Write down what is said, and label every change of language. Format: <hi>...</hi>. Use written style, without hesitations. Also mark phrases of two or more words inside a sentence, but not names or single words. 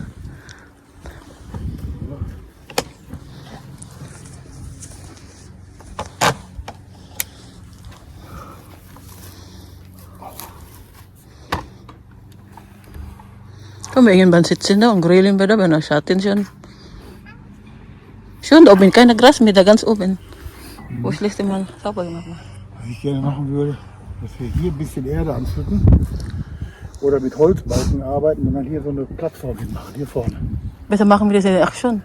<de>Kami ingin bansit siya ang grilling ba ba na shatin siya. Schön, oben keine Gras mehr, da ganz oben. Wo ich letzte Mal sauber gemacht habe. Was ich gerne machen würde, dass wir hier ein bisschen Erde anpflücken oder mit Holzbalken arbeiten und dann hier so eine Plattform hinmachen, hier vorne. Besser machen wir das in der Aktion.</de>